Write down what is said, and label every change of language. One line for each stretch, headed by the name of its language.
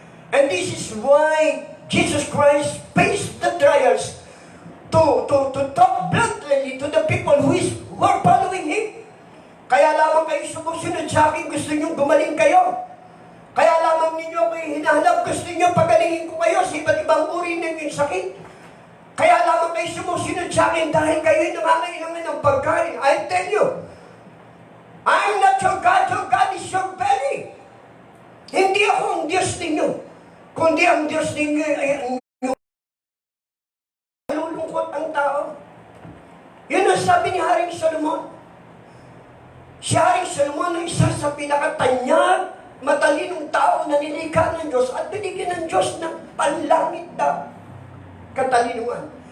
English: And this is why Jesus Christ faced the trials to talk bluntly to the people who are following Him.
Filipino: Kaya lamang kayo sumusunod sa akin, gusto nyo gumaling kayo. Kaya lamang ninyo kayo hinahanap, gusto nyo pagalingin ko kayo sa iba't ibang uri ng inyong sakit. Kaya lamang kayo sumusunod sa akin dahil kayo'y nangangailangan ng pagkain.
English: I tell you, I'm not your God is your belly.
Filipino: Hindi ako ang Diyos ninyo, kundi ang Diyos ninyo ay ang nalulungkot ang tao. Yun ang sabi ni Haring Solomon. Si Haring Solomon ay isa sa pinakatanyag, matalinong tao na nilikha ng Diyos at binigyan ng Diyos ng panlangit na katalinuhan.